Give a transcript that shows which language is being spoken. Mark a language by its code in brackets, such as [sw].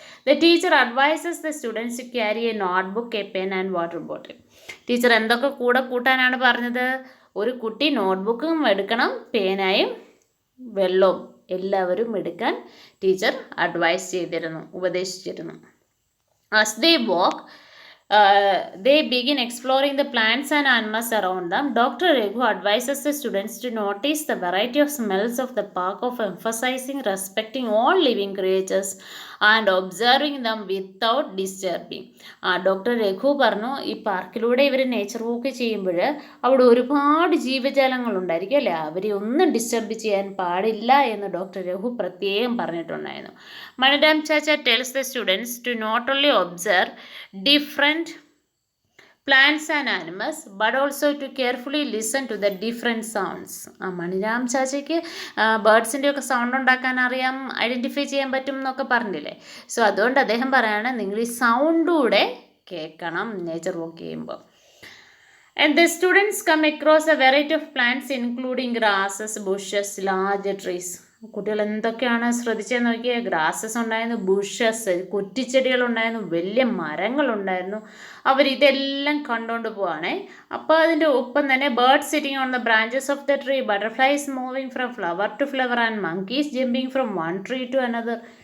[en] The teacher advises the students to carry a notebook, a pen and water bottle. [ml] Teacher എന്തൊക്കെ കൂടെ കൂട്ടാനാണ് പറഞ്ഞത്? ഒരു കുട്ടി നോട്ട്ബുക്കും എടുക്കണം, പേനായും വെള്ളവും എല്ലാവരും എടുക്കാൻ ടീച്ചർ അഡ്വൈസ് ചെയ്തിരുന്നു, ഉപദേശിച്ചിരുന്നു. [en] As they walk they begin exploring the plants and animals around them. Dr. Raghu advises the students to notice the variety of smells of the park, of emphasizing respecting all living creatures and observing them without disturbing. [ml] Doctor Raghu പറഞ്ഞു, ഈ പാർക്കിലൂടെ ഇവർ nature walk ചെയ്യുമ്പോൾ അവിടെ ഒരുപാട് ജീവജാലങ്ങളുണ്ടായിരിക്കും അല്ലേ, അവരെ ഒന്നും disturb ചെയ്യാൻ പാടില്ല എന്ന് ഡോക്ടർ രഘു പ്രത്യേകം പറഞ്ഞിട്ടുണ്ടായിരുന്നു. [en] Maniram chacha tells the students to not only observe different plants and animals, but also to carefully listen to the different sounds. [ml] മണിരാം ചാച്ചയ്ക്ക് ബേർഡ്സിൻ്റെ ഒക്കെ സൗണ്ട് ഉണ്ടാക്കാൻ അറിയാം, ഐഡൻറ്റിഫൈ ചെയ്യാൻ പറ്റും എന്നൊക്കെ പറഞ്ഞില്ലേ. സോ അതുകൊണ്ട് അദ്ദേഹം പറയാണ് നിങ്ങൾ ഈ സൗണ്ടൂടെ കേൾക്കണം നേച്ചർ വോക്ക് ചെയ്യുമ്പോൾ. [en] And the students come across a variety of plants including grasses, bushes, large trees. [ml] കുട്ടികൾ എന്തൊക്കെയാണ് ശ്രദ്ധിച്ചതെന്ന് നോക്കിയാൽ ഗ്രാസസ് ഉണ്ടായിരുന്നു, ബുഷസ് കുറ്റിച്ചെടികളുണ്ടായിരുന്നു, വലിയ മരങ്ങളുണ്ടായിരുന്നു. അവരിതെല്ലാം കണ്ടുകൊണ്ട് പോവാണേ. അപ്പോൾ അതിൻ്റെ ഒപ്പം തന്നെ [en] Birds sitting on the branches of the tree, butterflies moving from flower to flower and monkeys jumping from one tree to another.